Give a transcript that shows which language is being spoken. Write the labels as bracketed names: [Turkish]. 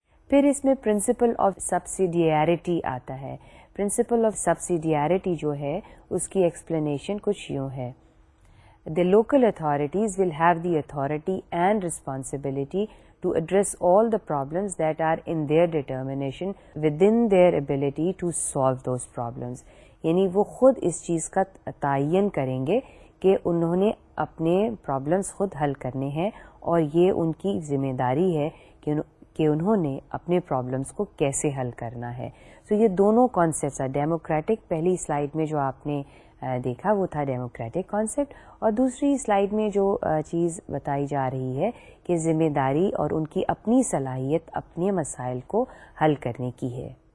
[Urdu] پھر اس میں principle of سبسیڈیریٹی آتا ہے. پرنسپل آف سبسیڈیریٹی جو ہے اس کی ایکسپلینیشن کچھ یوں ہے: [English] The local authorities will have the authority and responsibility to address all the problems that are in their determination within their ability to solve those problems. [Urdu] یعنی وہ خود اس چیز کا تعین کریں گے کہ انہوں نے اپنے پرابلمس خود حل کرنے ہیں اور یہ ان کی ذمہ داری ہے کہ انہوں نے اپنے پرابلمس کو کیسے حل کرنا ہے. سو یہ دونوں کانسیپٹس ہیں. ڈیموکریٹک پہلی سلائیڈ میں جو آپ نے دیکھا وہ تھا ڈیموکریٹک کانسیپٹ, اور دوسری سلائیڈ میں جو چیز بتائی جا رہی ہے کہ ذمہ داری اور ان کی اپنی صلاحیت اپنے مسائل کو حل کرنے کی ہے.